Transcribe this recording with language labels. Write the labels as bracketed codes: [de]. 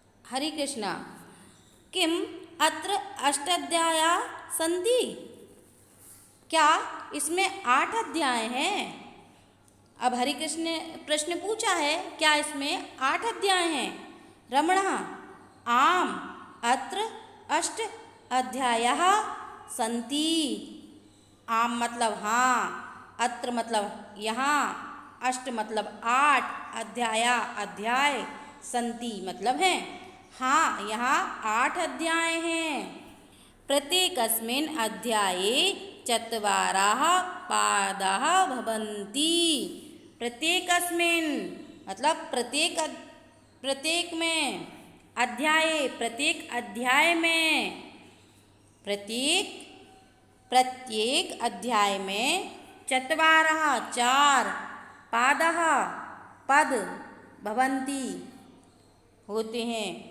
[sa] हरे कृष्णा। किम अत्र अष्टाध्याया सन्ति? [hi] क्या इसमें 8 अध्याय हैं? अब हरि कृष्ण ने प्रश्न पूछा है, क्या इसमें 8 अध्याय हैं? [sa] रमणः, आम अत्र अष्ट अध्यायः सन्ति। [hi] आम मतलब हाँ, अत्र मतलब यहाँ, अष्ट मतलब 8, अध्याय सन्ति मतलब हैं। हाँ, यहाँ 8 अध्याय हैं। [sa] प्रत्येकस्मिन् अध्याये 4 पादाः भवन्ति। [hi] प्रत्येकस्मिन् मतलब प्रत्येक में, प्रत्येक अध्याय में, प्रत्येक अध्याय में 4 पादः पद भवन्ति होते हैं।